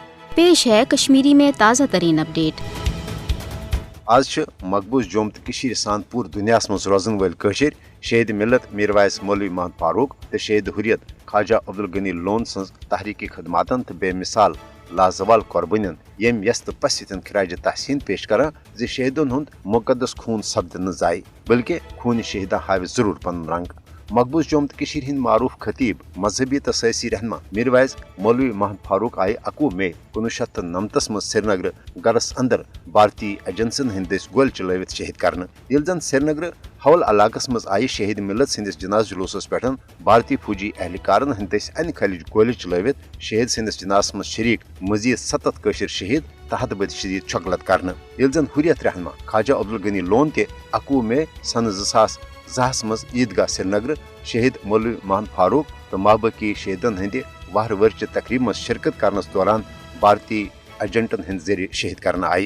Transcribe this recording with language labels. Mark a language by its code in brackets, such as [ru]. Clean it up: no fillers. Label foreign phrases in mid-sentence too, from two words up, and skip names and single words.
[ur] پیش ہے کشمیری میں تازہ ترین اپڈیٹ. [ks] आज मकबूज जोम तो सान पूर दुनिया मज रोजन वल शहीद मिलत मीरवाइस मौलवी महमद फारूक तो शहीद हुरियत ख्वाजा अब्दुल गनी लोन सज तहरीकी खदमातन तो बेमिसाल लाजवाल कुर्बानियन यम यस तो पस खराज तहसीन पेश कर शहीदन हुंद मुकदस खून सपद न जाय बल्कि खून शहीदा हाव जरूर पन रंग। मकबूज जोम तो हिंद मारूफ खतीब मजहबी तो सियासी रहनमा मीरवाइज मौलवी महमद फारूक आय 21 मई 1999 मज श्रीनगर गरस अंदर भारतीय एजेंसन हंद गोल चलवित शहीद कर जन श्रीनगर हवल इलाकस मज आय शहीद मिलत सन्दस जनाज जुलूस पे भारतीय फौजी एहलकारन हंद अन खल गोल चलवित शहीद सन्दस जनाज मज शरीक मजीद 7 शहीद तहत बद शदीद छगलत कर जन हुरियत रहनमा ख्वाजा अब्दुल गनी लोन 21 मई सन 2010 मज ईदगाह श्रीनगर शहीद मौलवी महमद फारूक तो महबकी शहीदन हंद वार वर्च तकरीब मज शिरकत करनस दौरान भारतीय एजेंटन हंद जरिए शहीद करना आय।